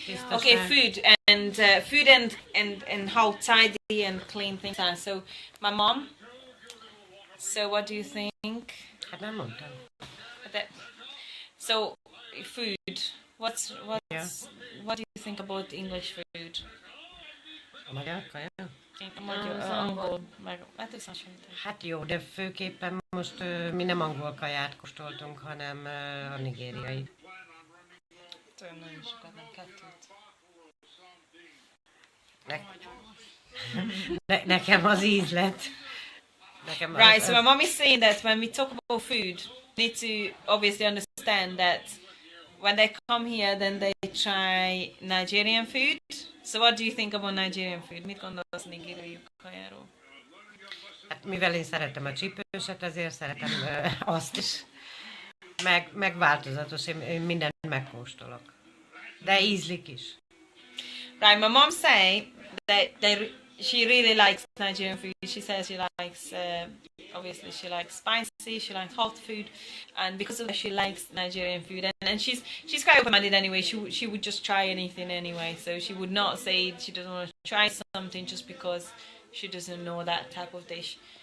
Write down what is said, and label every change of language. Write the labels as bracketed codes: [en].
[en] Okay, food and how tidy and clean things are. So my mom. So what do you think? Hát nem mondtam. So food. What do you think about English food? [hu] A magyar kaja? Angol. Hát jó, de főképpen most mi nem angol kaját kóstoltunk, hanem a nigériai. Nagyon sokat, nem kettőt. Nekem az ízlet. [en] Right, so my mom is saying that when we talk about food, we need to obviously understand that when they come here, then they try Nigerian food. So what do you think about Nigerian food? [hu] Mit gondolsz nigériai kajáról? Hát mivel én szeretem a csípőset, ezért szeretem azt is. Meg változatos, én mindent megkóstolok. De ízlik is. [en] Right, my mom say that she really likes Nigerian food. She says she likes, obviously she likes spicy, she likes hot food, and because of that she likes Nigerian food. And she's quite open-minded anyway. She would just try anything anyway. So she would not say she doesn't want to try something just because she doesn't know that type of dish.